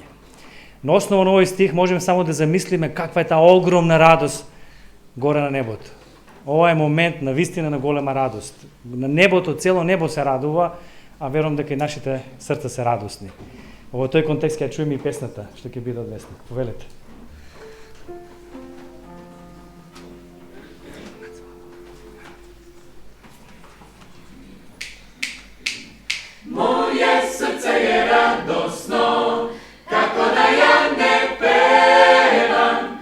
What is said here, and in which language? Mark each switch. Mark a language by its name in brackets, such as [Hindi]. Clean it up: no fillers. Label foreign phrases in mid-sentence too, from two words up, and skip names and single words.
[Macedonian] На основа на овој стих можеме само да замислиме каква е таа огромна радост горе на небото. Ова е момент на вистина на голема радост. На небото, цело небо се радува, а верувам дека и нашите срца се радосни. Во тој контекст ќе чуеме и песната што ќе биде одвесна. Повелете. [Serbian] Moje srce je radosno, kako da ja ne pevam.